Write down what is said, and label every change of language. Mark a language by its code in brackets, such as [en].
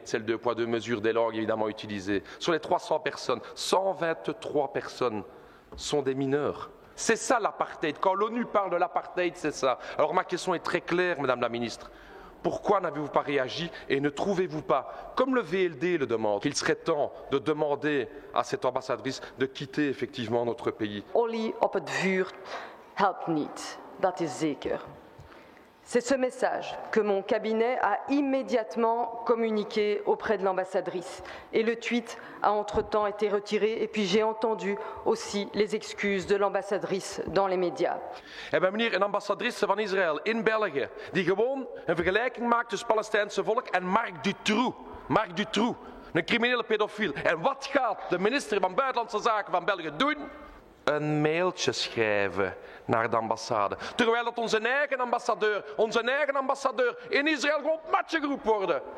[fr] C'est le 2 poids 2 mesures des langues évidemment utilisées. Sur les 300 personnes, 123 personnes sont des mineurs. C'est ça l'apartheid. Quand l'ONU parle de l'apartheid, c'est ça. Alors ma question est très claire, Madame la Ministre. Pourquoi n'avez-vous pas réagi et ne trouvez-vous pas, comme le VLD le demande, qu'il serait temps de demander à cette ambassadrice de quitter effectivement notre pays? [nl] Olie op het vuur helpt niet, dat is zeker. [fr] C'est ce message que mon cabinet a immédiatement communiqué auprès de l'ambassadrice. Et le tweet a entre-temps été retiré. Et puis j'ai entendu aussi les excuses de l'ambassadrice dans les médias. [nl] Meneer, een ambassadrice van Israël in België, die gewoon een vergelijking maakt tussen het Palestijnse volk en Marc Dutroux. Marc Dutroux, een criminele pedofiel. En wat gaat de minister van Buitenlandse Zaken van België doen? Een mailtje schrijven naar de ambassade. Terwijl het onze eigen ambassadeur in Israël gewoon matje geroepen worden.